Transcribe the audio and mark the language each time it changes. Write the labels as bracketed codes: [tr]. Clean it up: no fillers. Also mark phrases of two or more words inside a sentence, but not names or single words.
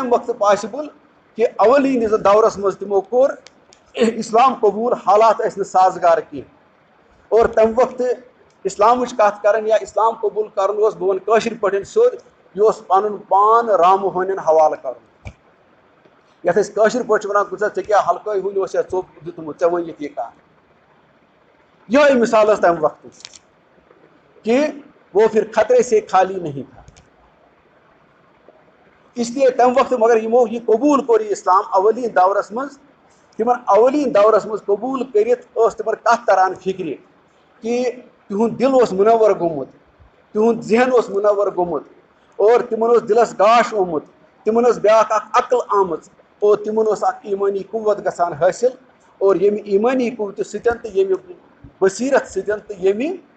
[ks] کمہِ وقتہٕ پاسبل کہ اولین یُس دورس منٛز تِمو کوٚر اسلام قبوٗل حالات ٲسۍ نہٕ سازگار کینٛہہ اور تمہِ وقتہٕ اسلامٕچ کتھ کران یا اسلام قبوٗل کرُن اوس بہٕ ونہٕ کٲشِر پٲٹھۍ سیوٚد یہ اوس پنُن پان رامہٕ ہونٮ۪ن حوالہٕ کرُن یتھ أسۍ کٲشِر پٲٹھۍ چھِ ونان ژےٚ کیٛاہ ہلکٲے ہوٗنۍ اوس یا ژوٚپ دیُتمُت ژےٚ ؤنِتھ یہِ کتھ یِہوٚے مثال ٲس تمہِ وقتٕچ [ur] کہ وہ پھر خطرے سے خالی نہیں تھا اس لیے [ks] تمہِ وقتہٕ مگر یِمو یہِ قبوٗل کوٚر یہِ اسلام اولین دورس منٛز تمن اولین دورس منٛز قبوٗل کٔرِتھ ٲس تمن کتھ تران فکرِ کہ تِہُنٛد دل اوس منور گوٚمُت تِہُنٛد ذہن اوس منور گوٚمُت اور تمن اوس دلس گاش آمُت تمن ٲس بیاکھ اکھ عقل آمٕژ اور تمن اوس اکھ ایمٲنی قوت گژھان حٲصِل اور ییٚمہِ ایمٲنی قوتہٕ سۭتۍ تہٕ ییٚمہِ بصیرت سۭتۍ تہٕ ییٚمہِ